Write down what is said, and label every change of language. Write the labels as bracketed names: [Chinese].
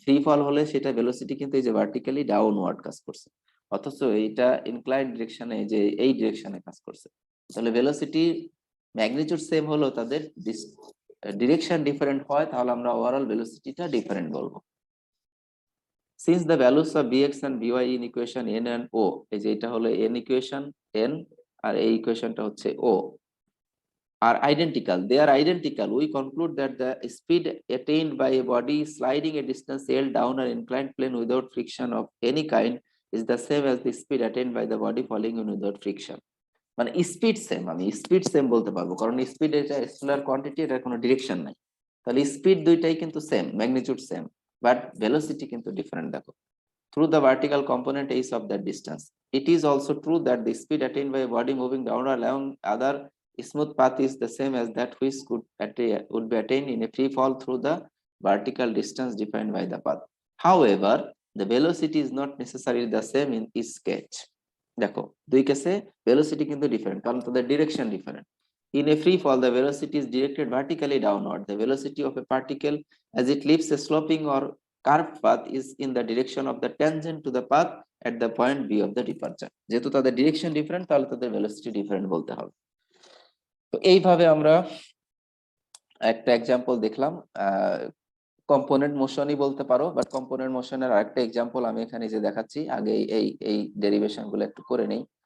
[Bangla] Free ফল হলে সেটা velocity কিন্তু এই যে ভার্টিক্যালি ডাউনওয়ার্ড কাজ করছে, অথচ এইটা ইনক্লাইন্ড ডিরেকশনে যে এই ডিরেকশনে কাজ করছে। তাহলে ভেলোসিটি ম্যাগনিটিউড সেম হলো তাদের ডিরেকশন ডিফারেন্ট হয়, তাহলে আমরা ওভারঅল ভেলোসিটিটা ডিফারেন্ট বলবো। [English] since the values of bx and by in equation n and o, [Bangla] এই যে এটা হলো n ইকুয়েশন n, আর এই ইকুয়েশনটা হচ্ছে o, [English] are identical, they are identical, we conclude that the speed attained by a body sliding a distance L down an inclined plane without friction of any kind is the same as the speed attained by the body falling in without friction। [Bangla] মানে speed same, আমি speed same বলতে পারবো কারণ speed এটা scalar quantity, এটার কোনো direction নাই, তাহলে স্পিড দুইটাই কিন্তু same, magnitude same, but velocity কিন্তু ডিফারেন্ট। দেখো [English] through the vertical component is of that distance. It is also true that the speed attained by a body moving downward along other smooth path is the same as that which would be attained in a free fall through the vertical distance defined by the path. However, the velocity is not necessarily the same in each case. [Bangla] দেখো দুই কেসে velocity কিন্তু different কারণ তাদের direction different. [English] In a free fall, the velocity is directed vertically downward. The velocity of a particle as it leaves a sloping or curved path is in the direction of the tangent to the path at the point B of the departure. [Bangla] যেহেতু তাদের direction different তাহলে তাদের velocity different বলতে হবে। তো এইভাবে আমরা একটা এক্সাম্পল দেখলাম, কম্পোনেন্ট মোশনই বলতে পারো, বাট কম্পোনেন্ট মোশনের আরেকটা এক্সাম্পল আমি এখানে যে দেখাচ্ছি, আগে এই এই ডেরিভেশন গুলো একটু করে নেই।